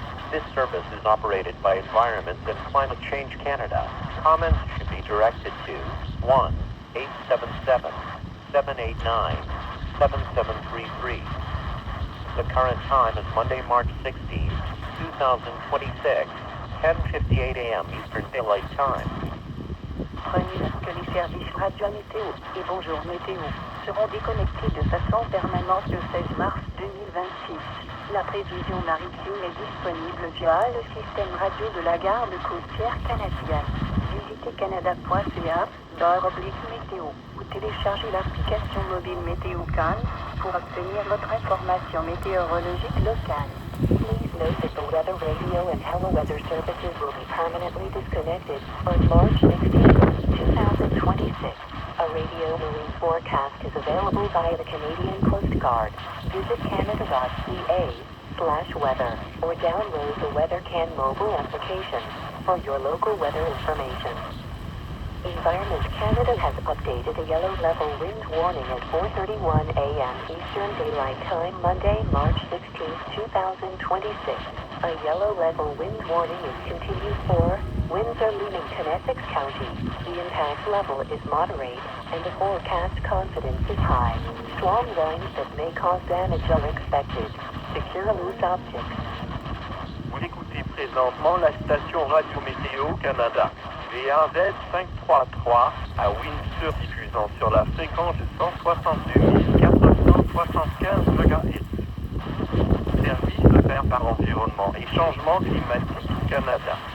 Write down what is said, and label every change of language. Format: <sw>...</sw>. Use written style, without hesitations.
<en>This service is operated by Environment and Climate Change Canada. Comments should be directed to 1-877-789-7733. The current time is Monday, March 16, 2026, 10:58 a.m. Eastern Daylight Time.</en> <fr>Prenez note que les services Radio Météo et Bonjour Météo seront déconnectés de façon permanente le 16 mars 2026. La prévision maritime est disponible via le système radio de la garde côtière canadienne. Visitez canada.ca/météo ou téléchargez l'application mobile Météocan pour obtenir votre information météorologique locale.</fr> <en>Please note that the Weather Radio and Hello Weather services will be permanently disconnected on March 16, 2026. A radio marine forecast is available via the Canadian Coast Guard. Visit canada.ca/weather or download the WeatherCan mobile application for your local weather information. Environment Canada has updated a yellow level wind warning at 4:31 a.m. Eastern Daylight Time Monday, March 16, 2026. A yellow level wind warning is continued for Windsor-Leamington, Essex County. The impact level is moderate and the forecast confidence is high. Strong winds that may cause damage are expected. Secure loose objects.</en> <fr>Vous écoutez présentement la station Radio Météo Canada. VAZ 533 à Windsor, diffusant sur la fréquence de 162 475 MHz. Service offert par Environnement et Changement Climatique Canada.</fr>